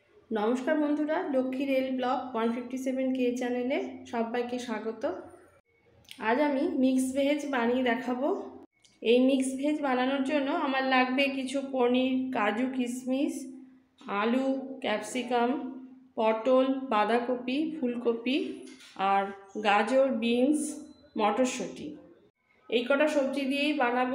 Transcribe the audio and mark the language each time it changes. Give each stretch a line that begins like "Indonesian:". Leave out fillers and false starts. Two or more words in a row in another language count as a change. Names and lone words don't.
Bangla: নমস্কার বন্ধুরা লক্ষ্মী রেল ব্লগ 157K চ্যানেলে সবাইকে স্বাগত। আজ আমি মিক্স ভেজ বানিয়ে দেখাবো। এই মিক্স ভেজ বানানোর জন্য আমার লাগবে কিছু পনির, কাজু কিশমিশ, আলু, ক্যাপসিকাম, পটল, বাঁধাকপি, ফুলকপি আর গাজর, বিনস, মটরশুঁটি। এই কটা সবজি দিয়েই বানাবো।